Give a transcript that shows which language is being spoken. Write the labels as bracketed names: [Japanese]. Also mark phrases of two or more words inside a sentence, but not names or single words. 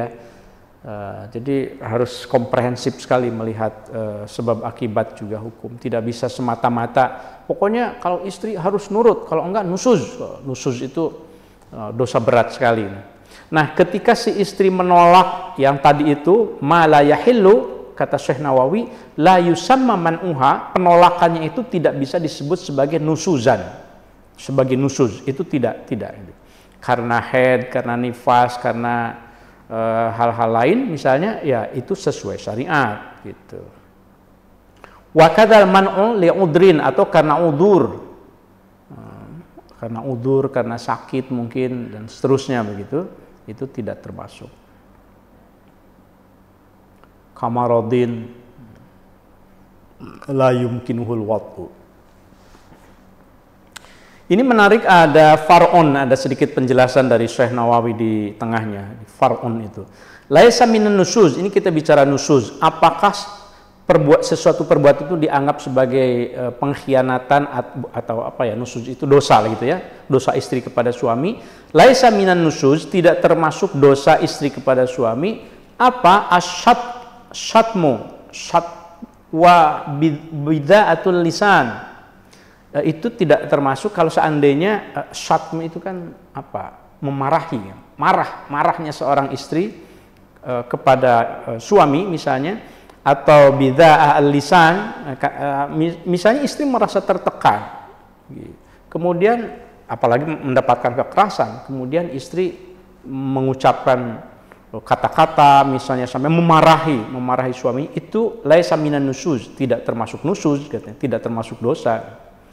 [Indonesian] Jadi harus komprehensif sekali melihat sebab akibat juga hukum. Tidak bisa semata-mata pokoknya kalau istri harus nurut, kalau enggak nusuz. Nusuz itu dosa berat sekali. Nah, ketika si istri menolak yang tadi itu [Arabic] ما لا يحل, [Indonesian] kata Syekh Nawawi, [Arabic] لا يسمى منعها, [Indonesian] penolakannya itu tidak bisa disebut sebagai nusuzan. Sebagai nusuz itu tidak. Karena haid, karena nifas, karena hal-hal lain misalnya, ya itu sesuai syariat gitu. [Arabic] وكذا المنع لعذر, [Indonesian] atau karena udzur. Karena sakit mungkin dan seterusnya begitu, itu tidak termasuk. [Arabic] كمرض لا يمكنه الوطء. [Indonesian] Ini menarik, ada far'un, ada sedikit penjelasan dari Syekh Nawawi di tengahnya. Far'un itu [Arabic] ليس من النشوز, [Indonesian] ini kita bicara nusuz. Apakah sesuatu perbuatan itu dianggap sebagai pengkhianatan atau apa ya, nusuz itu dosa gitu ya, dosa istri kepada suami. [Arabic] ليس من النشوز, [Indonesian] tidak termasuk dosa istri kepada suami. Apa? [Arabic] الشتم وبذاءة اللسان. [Indonesian] Itu tidak termasuk kalau seandainya syatm itu kan apa, memarahi, marahnya seorang istri kepada suami misalnya, atau [Arabic] بذاءة اللسان, [Indonesian] misalnya istri merasa tertekan, kemudian apalagi mendapatkan kekerasan, kemudian istri mengucapkan kata-kata misalnya sampai memarahi suami, itu [Arabic] ليس من النشوز, [Indonesian] tidak termasuk nusuz, tidak termasuk dosa.